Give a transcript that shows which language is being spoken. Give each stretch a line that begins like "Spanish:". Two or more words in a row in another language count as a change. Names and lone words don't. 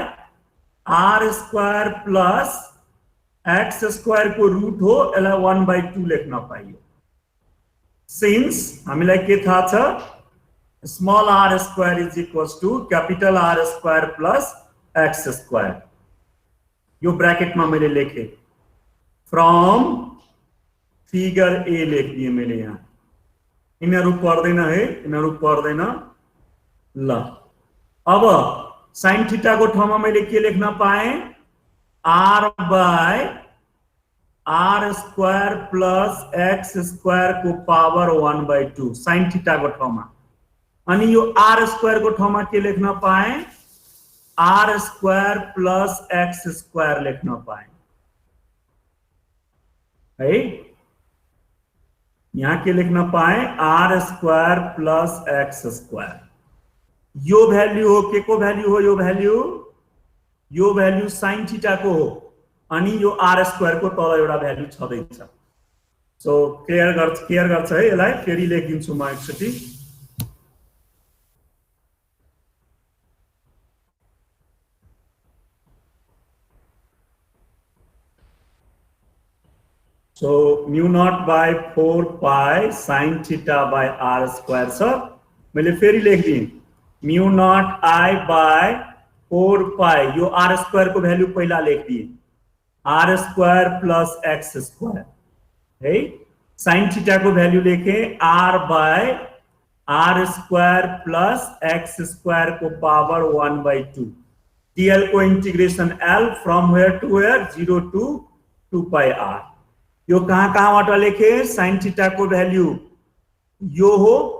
English: r square plus x square
Nepali: को रूट हो यसलाई 1/2 लेख्न पाइयो सिन्स हामीलाई के थाहा छ
English: small r square is equals to capital R square plus x square
Nepali: यो ब्रैकेट में मैले लेखे
English: from figure A
Nepali: लेख दिए मैले यहाँ यिनीहरू पर्दैन है यिनीहरू पर्दैन ल अब
English: sin theta
Nepali: को ठाउँमा मैले के लेख्न पाए
English: r by r square plus x square
Nepali: को पावर 1/2
English: sin theta
Nepali: को ठाउँमा अनि यो
English: r square
Nepali: को ठाउँमा के लेख्न पाए
English: r square plus x square
Nepali: लेख्न पाए है यहाँ के लिखना पाए
English: r square plus x square
Nepali: यो भ्यालु हो के को भ्यालु हो यो भ्यालु
English: sin theta
Nepali: को हो अनि यो
English: r square
Nepali: को तल एउटा भ्यालु छदैछ
English: so clear
Nepali: गर्छ है यसलाई फेरि लेखिदिन्छु म एकचोटी
English: So mu naught by 4 pi sin theta by r square
Nepali: छ मैले फेरि लेख्दिए
English: mu naught I by 4 pi
Nepali: यो
English: r square
Nepali: को भ्यालु पहिला लेख्दिए
English: r square plus x square
Nepali: है
English: sin theta
Nepali: को भ्यालु लेखे
English: r by r square plus x square
Nepali: को पावर 1/2 dl को इंटीग्रेशन
English: l from where to where 0 to 2 pi r
Nepali: यो कहाँ लेखे
English: sin theta
Nepali: को भ्यालु यो हो